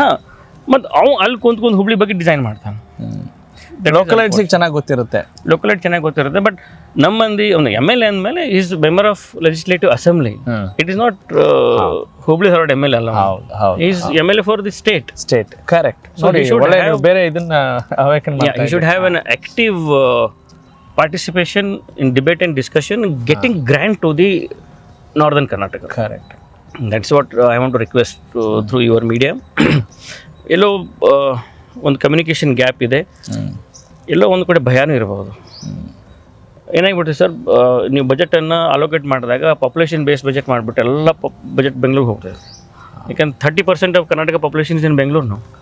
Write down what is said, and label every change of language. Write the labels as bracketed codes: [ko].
[kn] ಹಾಂ, ಮತ್ತು ಅವ್ನು ಅಲ್ಲಿ ಕುಂತ್ಕೊಂಡು ಹುಬ್ಳಿ ಬಗ್ಗೆ ಡಿಸೈನ್ ಮಾಡ್ತಾನೆ. ಲೋಕಲೈಟ್ಸಿಗೆ ಚೆನ್ನಾಗಿ ಗೊತ್ತಿರುತ್ತೆ. ಲೋಕಲೈಟ್ ಚೆನ್ನಾಗಿ ಗೊತ್ತಿರುತ್ತೆ. [en] but [kn] ನಮ್ಮ ಮಂದಿ ಒಂದು [en] MLA [kn] ಅಂದಮೇಲೆ [en] Is member of legislative assembly. It is not Hubli Dharwad MLA ಅಲ್ಲ, is MLA for the state. [kn] Correct. ನೋಡಿ, ಬೇರೆ ಇದನ್ನ [en] he should have an active participation in debate and discussion, getting grant to the northern Karnataka. Correct. That's what I want to request through your media. [kn] ಎಲ್ಲೋ ಒಂದು communication gap ಇದೆ, ಎಲ್ಲೋ ಒಂದು ಕಡೆ ಭಯನೂ ಇರಬಹುದು. ಏನಾಗ್ಬಿಡ್ತೀವಿ sir, ನೀವು ಬಜೆಟನ್ನು allocate ಮಾಡಿದಾಗ ಪಾಪ್ಯುಲೇಷನ್ ಬೇಸ್ ಬಜೆಟ್ ಮಾಡಿಬಿಟ್ಟು ಎಲ್ಲ budget ಬೆಂಗಳೂರಿಗೆ ಹೋಗ್ತದೆ. ಯಾಕಂದ್ರೆ [en] 30% of Karnataka population in Bengaluru.